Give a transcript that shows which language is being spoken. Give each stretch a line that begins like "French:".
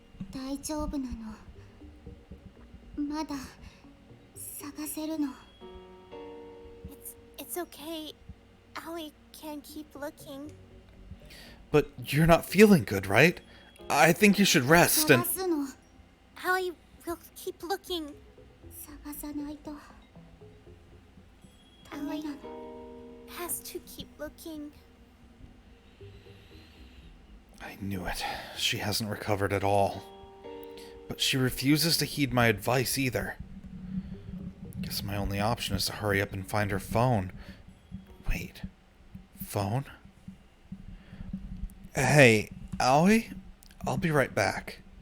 Japanese: 大丈夫なのまだ探せるの
English: It's okay. Aoi can keep looking. But you're not feeling good, right? I think you should rest and...
Japanese: 探すの
English: Aoi will keep looking.
Japanese: 探さないとダメなの
English: has to keep looking. I knew it. She hasn't recovered at all. But she refuses to heed my advice either. Guess my only option is to hurry up and find her phone. Wait. Phone? Hey, Aoi? I'll be right back.